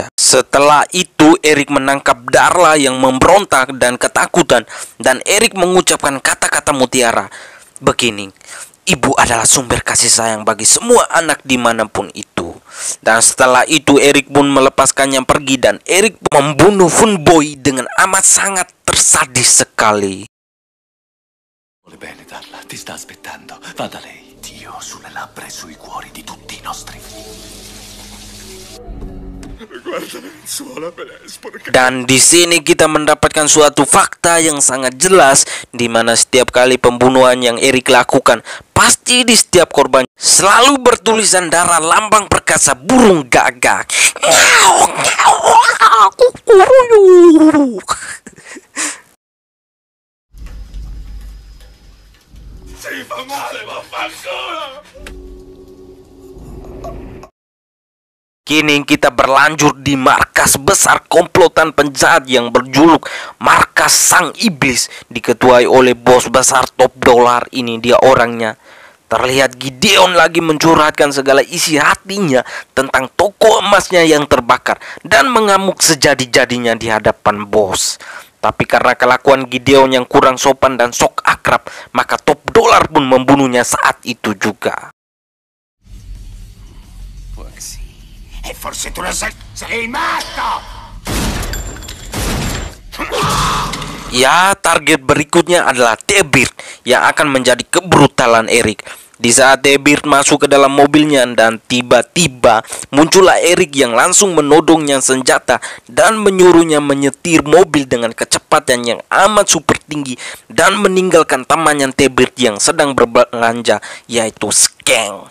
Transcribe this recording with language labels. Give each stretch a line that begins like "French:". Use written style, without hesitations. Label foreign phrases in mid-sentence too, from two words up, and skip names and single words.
Indonesian: Setelah itu Eric menangkap Darla yang memberontak dan ketakutan, dan Eric mengucapkan kata-kata mutiara begini, ibu adalah sumber kasih sayang bagi semua anak dimanapun itu. Dan setelah itu Eric pun melepaskannya pergi, dan Eric membunuh Funboy dengan amat sangat tersadis sekali.
Italian: Bene, Darla, ti sta aspettando. Va da lei. Dio sulle labbra e sui cuori di tutti i nostri figli.
Indonesian: Dan di sini kita mendapatkan suatu fakta yang sangat jelas, di mana setiap kali pembunuhan yang Eric lakukan, pasti di setiap korban selalu bertulisan darah lambang perkasa burung gagak.
Italian: Si fa male, vaffanculo!
Indonesian: Kini kita berlanjut di markas besar komplotan penjahat yang berjuluk Markas Sang Iblis, diketuai oleh bos besar top dolar. Ini dia orangnya. Terlihat Gideon lagi mencurhatkan segala isi hatinya tentang toko emasnya yang terbakar dan mengamuk sejadi-jadinya di hadapan bos. Tapi karena kelakuan Gideon yang kurang sopan dan sok akrab, maka top dolar pun membunuhnya saat itu juga.
Italian: E forse tu lo sai, sei matto!
Indonesian: Ya, target berikutnya adalah T-Bird yang akan menjadi kebrutalan Erik. Di saat T-Bird masuk ke dalam mobilnya dan tiba-tiba muncullah Erik yang langsung menodongnya senjata dan menyuruhnya menyetir mobil dengan kecepatan yang amat super tinggi dan meninggalkan temannya T-Bird yang sedang berbelanja, yaitu Skeng.